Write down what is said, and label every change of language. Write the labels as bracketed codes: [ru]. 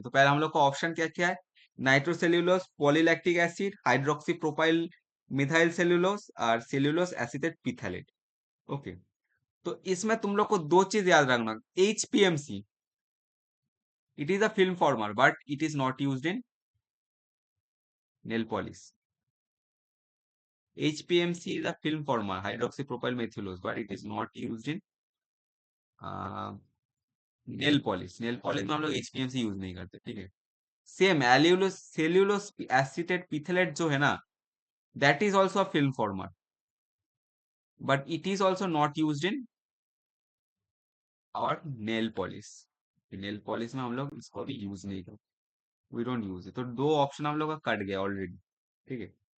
[hi] तो पहले हम लोग का ऑप्शन क्या क्या है, nitrocellulose, polylactic acid, hydroxy propyl methyl cellulose और सेल्यूलोज एसिटेट पिथैलेट। [en] okay, [hi] तो इसमें तुम लोग को दो चीज याद रखना, [en] HPMC, it is a film former but it is not used in nail polish. HPMC is a film former hydroxypropyl methylose, but it is not used in nail polish. [hi] Nail polish में हम लोग HPMC use नहीं करते, ठीक है। Same एल्यूलोस cellulose acetate पिथलेट जो है ना, [en] That is also a film former, but it is also not used in और nail polish. [hi] नेल पॉलिश में हम लोग इसको भी यूज नहीं करते, [en] We don't use it. [hi] तो दो ऑप्शन हम लोग का कट गया ऑलरेडी, ठीक है।